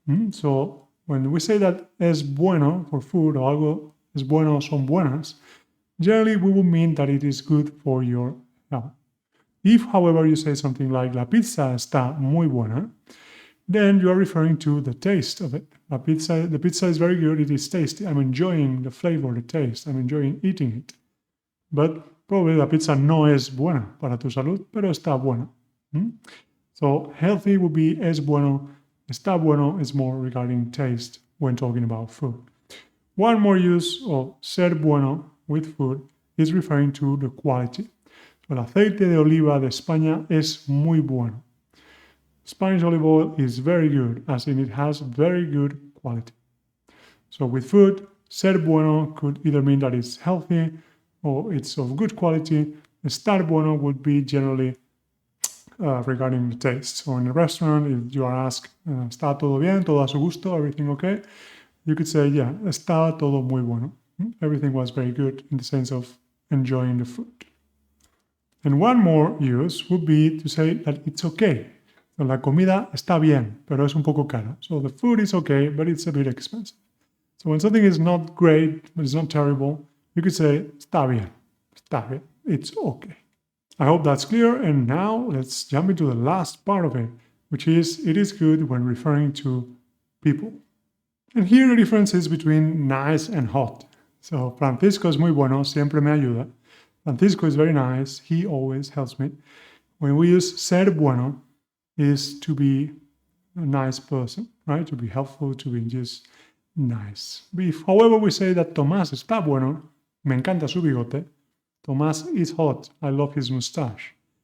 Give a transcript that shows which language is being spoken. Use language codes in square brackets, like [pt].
[en] So when we say that es bueno for food, or algo es bueno, son buenas, generally we will mean that it is good for your health. If, however, you say something like [es] la pizza está muy buena, [en] then you are referring to the taste of it. The pizza is very good, it is tasty. I'm enjoying the flavor, the taste, I'm enjoying eating it. But probably [es] la pizza no es buena para tu salud, pero está buena. [en] So healthy would be es bueno, está bueno is more regarding taste when talking about food. One more use of ser bueno with food is referring to the quality. [es] So el aceite de oliva de España es muy bueno. [en] Spanish olive oil is very good, as in it has very good quality. So with food, ser bueno could either mean that it's healthy or it's of good quality. Estar bueno would be generally regarding the taste. So in a restaurant, if you are asked, [es] ¿está todo bien? ¿Todo a su gusto? [en] Everything okay? You could say, yeah, [es] está todo muy bueno. [en] Everything was very good in the sense of enjoying the food. And one more use would be to say that it's okay. [es] So la comida está bien, pero es un poco cara. [en] So the food is okay, but it's a bit expensive. So when something is not great, but it's not terrible, you could say, está bien, it's okay. I hope that's clear, and now let's jump into the last part of it, which is, it is good when referring to people. And here the difference is between nice and hot. [es] So Francisco es muy bueno, siempre me ayuda. [en] Francisco is very nice, he always helps me. When we use ser bueno, is to be a nice person, right? To be helpful, to be just nice. If, however, we say that [es] Tomás está bueno, me encanta su bigote, [en] Tomás is hot, I love his mustache.